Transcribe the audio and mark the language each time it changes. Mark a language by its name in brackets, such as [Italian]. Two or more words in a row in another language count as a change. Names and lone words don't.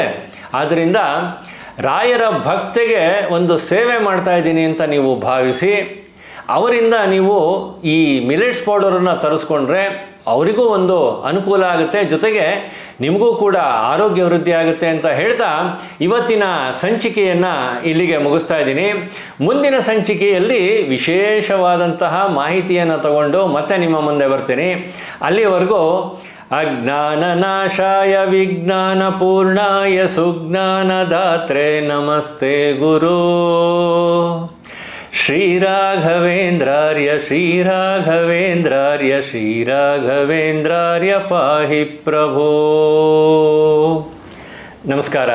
[Kannada] ಆದ್ದರಿಂದ ರಾಯರ ಭಕ್ತಿಗೆ ಒಂದು ಸೇವೆ ಮಾಡ್ತಾ ಇದ್ದೀನಿ ಅಂತ ನೀವು ಭಾವಿಸಿ ಅವರಿಂದ ನೀವು ಈ ಮಿಲೆಟ್ಸ್ ಪೌಡರನ್ನು ತರಿಸ್ಕೊಂಡ್ರೆ ಅವರಿಗೂ ಒಂದು ಅನುಕೂಲ ಆಗುತ್ತೆ, ಜೊತೆಗೆ ನಿಮಗೂ ಕೂಡ ಆರೋಗ್ಯ ವೃದ್ಧಿ ಆಗುತ್ತೆ ಅಂತ ಹೇಳ್ತಾ ಇವತ್ತಿನ ಸಂಚಿಕೆಯನ್ನು ಇಲ್ಲಿಗೆ ಮುಗಿಸ್ತಾ ಇದ್ದೀನಿ. ಮುಂದಿನ ಸಂಚಿಕೆಯಲ್ಲಿ ವಿಶೇಷವಾದಂತಹ ಮಾಹಿತಿಯನ್ನು ತಗೊಂಡು ಮತ್ತೆ ನಿಮ್ಮ ಮುಂದೆ ಬರ್ತೀನಿ. [Sanskrit] ಅಲ್ಲಿವರೆಗೂ ಅಜ್ಞಾನನಾಶಾಯ ವಿಜ್ಞಾನ ಪೂರ್ಣಾಯ ಸುಜ್ಞಾನದಾತ್ರೆ ನಮಸ್ತೆ ಗುರು. ಶ್ರೀರಾಘವೇಂದ್ರಾರ್ಯ ಶ್ರೀರಾಘವೇಂದ್ರಾರ್ಯ ಶ್ರೀರಾಘವೇಂದ್ರಾರ್ಯ ಪಾಹಿ ಪ್ರಭೋ. [Kannada] ನಮಸ್ಕಾರ.